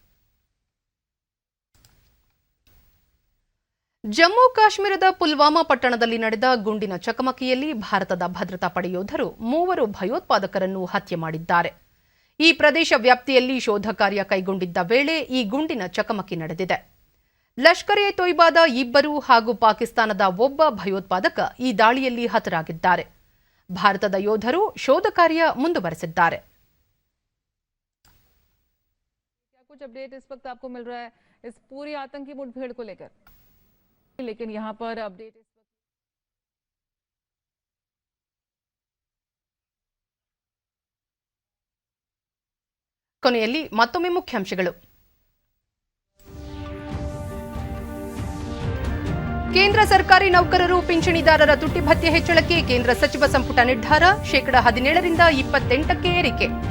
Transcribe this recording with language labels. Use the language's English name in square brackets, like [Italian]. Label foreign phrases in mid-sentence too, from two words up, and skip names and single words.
[Kannada] ಜಮ್ಮು ಕಾಶ್ಮೀರದ ಪುಲ್ವಾಮಾ ಪಟ್ಟಣದಲ್ಲಿ ನಡೆದ ಗುಂಡಿನ ಚಕಮಕಿಯಲ್ಲಿ ಭಾರತದ ಭದ್ರತಾ ಪಡೆ ಯೋಧರು 3 ಭಯೋತ್ಪಾದಕರನ್ನು ಹತ್ಯೆ ಮಾಡಿದ್ದಾರೆ. ಈ ಪ್ರದೇಶ ವ್ಯಾಪ್ತಿಯಲ್ಲಿ ಶೋಧ ಕಾರ್ಯ ಕೈಗೊಂಡಿದ್ದ ವೇಳೆ ಈ ಗುಂಡಿನ ಚಕಮಕಿ ನಡೆದಿದೆ. ಲಷ್ಕರ್ ಎ ತೊಯ್ಬಾದ 2 ಹಾಗೂ ಪಾಕಿಸ್ತಾನದ 1 ಭಯೋತ್ಪಾದಕ ಈ ದಾಳಿಯಲ್ಲಿ ಹತರಾಗಿದ್ದಾರೆ. ಭಾರತದ ಯೋಧರು ಶೋಧ ಕಾರ್ಯ ಮುಂದುವರೆಸಿದ್ದಾರೆ. [Hindi] लेकिन यहाँ पर अपडेट [Kannada] ಕೊನೆಯಲ್ಲಿ ಮತ್ತೊಮ್ಮೆ ಮುಖ್ಯಾಂಶಗಳು. ಕೇಂದ್ರ ಸರ್ಕಾರಿ ನೌಕರರು ಪಿಂಚಣಿದಾರರ ತುಟ್ಟಿ ಭತ್ಯೆ ಹೆಚ್ಚಳಕ್ಕೆ ಕೇಂದ್ರ ಸಚಿವ ಸಂಪುಟ ನಿರ್ಧಾರ, 17% 28% ಏರಿಕೆ.